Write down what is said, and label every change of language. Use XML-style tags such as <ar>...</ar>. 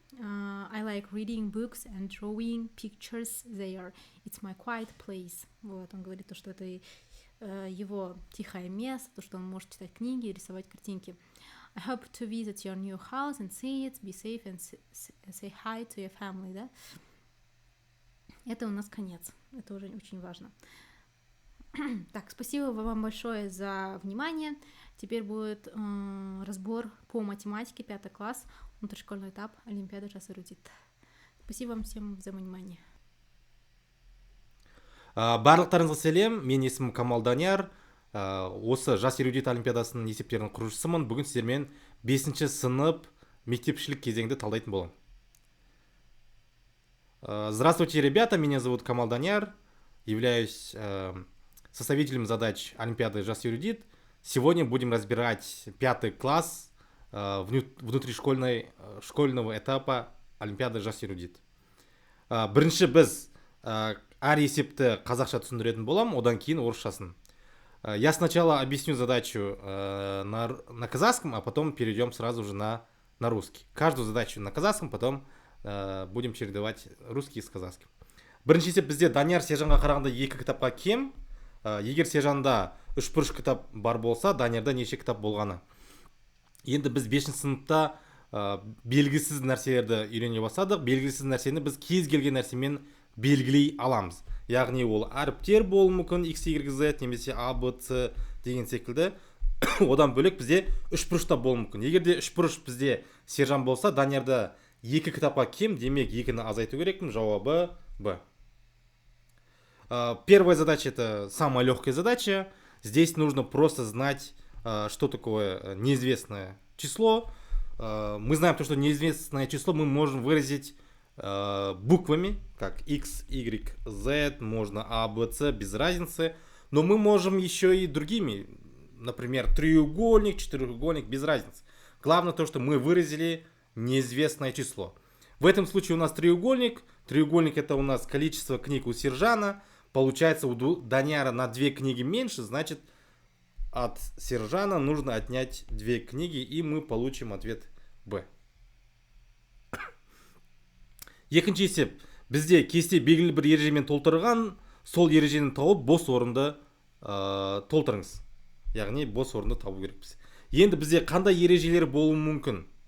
<en>I like reading books and drawing pictures there. It's my quiet place.</en> <ru>Вот, он говорит то, что это его тихое место, то, что он может читать книги и рисовать картинки.</ru> <en>I hope to visit your new house and see it, be safe and say hi to your family, да?</en> <ru>Это у нас конец. Это уже очень важно. Так, спасибо вам большое за внимание. Теперь будет разбор по математике, 5 класс, внутришкольный этап, Олимпиада жас эрудит. Спасибо вам всем за внимание.</ru> <kk>Барлықтарыңызға сәлем, мен есімім Камал Данияр. Осы жас эрудит олимпиадасының есептерінің құрушысымын. Бүгін сіздермен 5-ші сынып мектепшілік кезеңді талдайтын боламын.</kk> <ru>Здравствуйте, ребята, меня зовут Камал Данияр, являюсь составителем задач Олимпиады жас эрудит. Сегодня будем разбирать 5 класс внутришкольного этапа Олимпиады жас эрудит.</ru> <kk>Бірінші біз әр есепті қазақша түсіндіретін болам, одан кейін орысшасын.</kk> <ru>Я сначала объясню задачу на казахском, а потом перейдем сразу же на русский. Каждую задачу на казахском, потом будем чередовать русский с казахским.</ru> <kk>Бірінші есеп бізде Данияр Сержанға қарағанда 2 кітапқа кем. Егер Сержанда 3 бұрыш кітап бар болса, Даниярда неше кітап болғаны. Енді біз 5-ші сыныпта белгісіз нәрселерді үйрене бастадық. Белгісіз нәрсені біз кез келген нәрсемен белгілей аламыз. Яғни ол әріптер болуы мүмкін, x, y, z, немесе a, b, c деген секілді. Одан бөлек бізде 3 бұрышта болуы мүмкін. Егер де 3 бұрыш бізде Сержан болса, Даниярда 2 кітапқа кем, демек 2-ні азайту керекпін. Жауабы Б.</kk> <ru>Первая задача — это самая легкая задача. Здесь нужно просто знать, что такое неизвестное число. Мы знаем то, что неизвестное число мы можем выразить буквами, как x, y, z, можно a, b, c, без разницы. Но мы можем еще и другими, например, треугольник, четырехугольник, без разницы. Главное то, что мы выразили неизвестное число. В этом случае у нас треугольник. Треугольник — это у нас количество книг у Сержана. Получается, у Данияра на 2 книги меньше, значит, от Сержана нужно отнять 2 книги, и мы получим ответ Б.</ru> <kk>Екінші есеп. Бізде кесте белгілі бір ережемен толтырған, сол ережені тауып, бос орынды толтырыңыз. Яғни, бос орынды табу керекпіз. Енді бізде қандай ережелер болуы мүмкін?</kk>